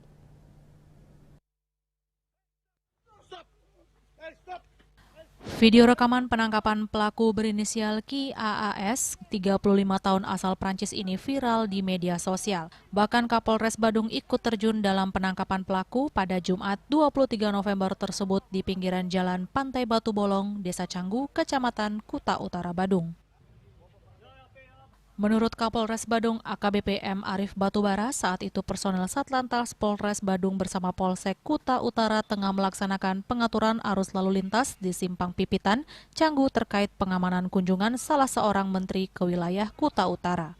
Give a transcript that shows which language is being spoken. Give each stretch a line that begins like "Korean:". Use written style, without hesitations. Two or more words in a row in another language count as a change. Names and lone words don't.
Indonesian: Video rekaman penangkapan pelaku berinisial Ki AAS, 35 tahun asal Prancis ini viral di media sosial. Bahkan Kapolres Badung ikut terjun dalam penangkapan pelaku pada Jumat 23 November tersebut di pinggiran jalan Pantai Batu Bolong, Desa Canggu, Kecamatan Kuta Utara, Badung. Menurut Kapolres Badung AKBP M. Arif Batubara, saat itu personel Satlantas Polres Badung bersama Polsek Kuta Utara tengah melaksanakan pengaturan arus lalu lintas di Simpang Pipitan, Canggu terkait pengamanan kunjungan salah seorang menteri ke wilayah Kuta Utara.